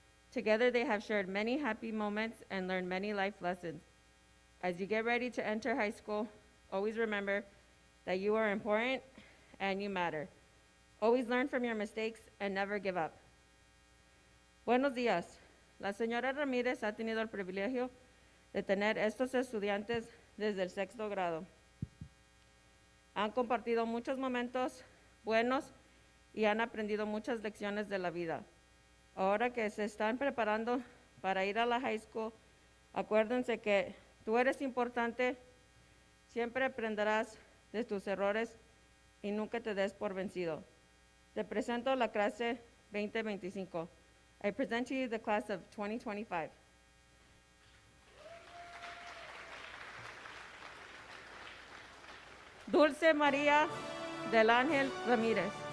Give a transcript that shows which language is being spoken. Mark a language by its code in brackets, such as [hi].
[en] Together, they have shared many happy moments and learned many life lessons. As you get ready to enter high school, always remember that you are important and you matter. Always learn from your mistakes and never give up. [es] Buenos días. La señora Ramírez ha tenido el privilegio de tener estos estudiantes desde el 6º grado. Han compartido muchos momentos buenos y han aprendido muchas lecciones de la vida. Ahora que se están preparando para ir a la high school, acuérdense que tú eres importante, siempre aprenderás de tus errores y nunca te des por vencido. Te presento la clase 2025. [en] I present to you the class of 2025. [es] Dulce María del Ángel Ramírez.